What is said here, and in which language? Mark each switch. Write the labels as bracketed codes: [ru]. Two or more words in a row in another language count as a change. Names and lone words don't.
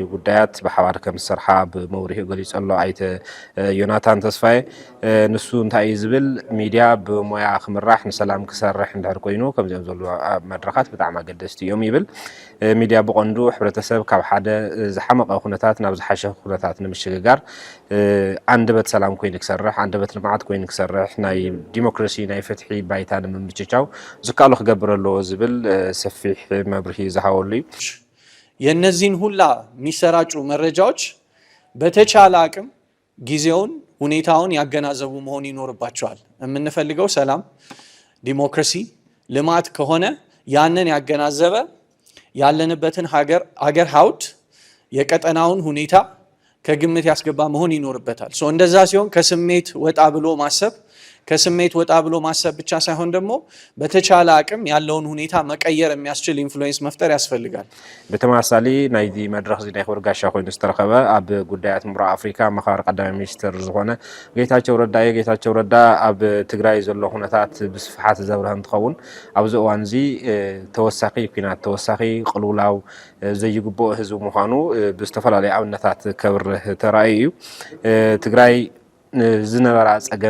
[ti] ጉዳያት ብሓባር ከም ዝሰርሓ ብመብርሂኡ ገሊጹ ኣሎ ኣይተ ዮናታን ተስፋይ ንሱ እንታይ እዩ ዝብል ሚድያ ብሞያ ክምራሕ ንሰላም ክሰርሕ እንድሕር ኮይኑ ከምዚኦም ዘሎ መድረኻት ብጣዕሚ ኣገደስቲ እዮም ይብል ሚድያ ብቐንዱ ሕብረተሰብ ካብ ሓደ ዝሓመቐ ኩነታት ናብ ዝሓሸ ኩነታት ንምሽግጋር አንደበት ሰላም ኮይኑ ክሰርሕ አንደበት ልምዓት ኮይኑ ክሰርሕ ናይ ዲሞክራሲ ናይ ፍትሒ ባይታ ንምምችቻው ዝካሉ ክገብር ኣለዎ ዝብል ሰፊሕ መብርሂ ዝሃወሉ [am] የነዚህን ሁላ የሚሰራጩ መረጃዎች በተቻለ አቅም ጊዜውን ሁኔታውን ያገናዘቡ መሆን ይኖርባቸዋል የምንፈልገው ሰላም ዲሞክራሲ ልማት ከሆነ ያንን ያገናዘበ ያለንበትን ሀገር ሀውድ የቀጠናውን ሁኔታ ከግምት ያስገባ መሆን ይኖርበታል እንደዛ ሲሆን ከስሜት ወጣ ብሎ ማሰብ ብቻ ሳይሆን ደግሞ በተቻለ አቅም ያለውን ሁኔታ መቀየር የሚያስችል ኢንፍሉዌንስ መፍጠር ያስፈልጋል [ti] በተማሳሊ ናይዚ መድረኽ እዚ ናይ ክብር ጋሻ ኮይኑ ዝተረኸበ ኣብ ጉዳያት ምብራቕ አፍሪካ መኻር ቀዳማይ ሚኒስትር ዝኾነ ጌታቸው ረዳ ኣብ ትግራይ ዘሎ ኩነታት ብስፍሓት ዘብርህ እንትኸውን ኣብዚ እዋን እዚ ተወሳኺ ኩናት ተወሳኺ ቅልውላው ዘይግብኦ ህዝቢ ምዃኑ ብዝተፈላለዩ ኣብነታት ከብርህ ተራእዩ እዩ ትግራይ ዝነበራ ፀገም